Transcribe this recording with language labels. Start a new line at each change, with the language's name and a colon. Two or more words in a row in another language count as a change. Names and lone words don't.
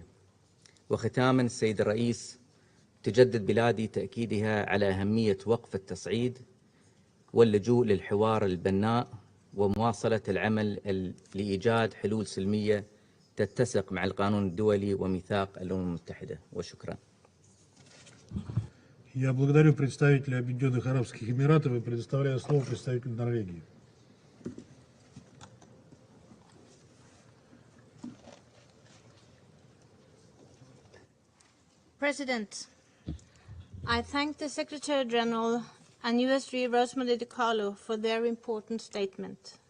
Arabic: وختاما السيد الرئيس، تجدد بلادي تأكيدها على أهمية وقف التصعيد واللجوء للحوار البناء ومواصلة العمل لإيجاد حلول سلمية تتسق مع القانون الدولي وميثاق الأمم المتحدة. وشكرا.
Russian: Я благодарю представителя Объединенных Арабских Эмиратов и предоставляю слово представителю Норвегии.
English: President, I thank the Secretary General and USG Rosemary DiCarlo for their important statement.